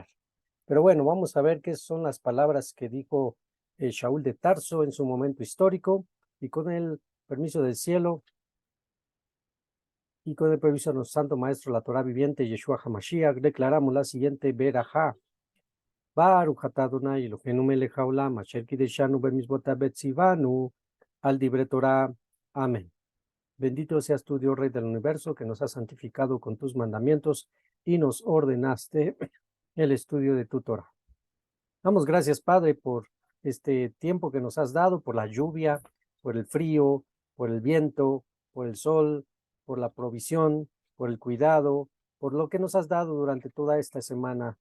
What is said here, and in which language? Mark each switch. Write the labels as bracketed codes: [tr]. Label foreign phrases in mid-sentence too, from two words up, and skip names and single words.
[es] Pero bueno, vamos a ver qué son las palabras que dijo Shaul de Tarso en su momento histórico, y con el permiso del cielo y con el permiso de nuestro Santo Maestro, la Torah viviente, Yeshua HaMashiach, declaramos la siguiente verajá. [he] ברוך אתה אדוני אלוהינו מלך העולם אשר קדשנו במצוותיו וצונו על דברי תורה. [es] Amén. Bendito seas tú, Dios Rey del universo, que nos has santificado con tus mandamientos y nos ordenaste el estudio de tu Torah. Damos gracias, Padre, por este tiempo que nos has dado, por la lluvia, por el frío, por el viento, por el sol, por la provisión, por el cuidado, por lo que nos has dado durante toda esta semana.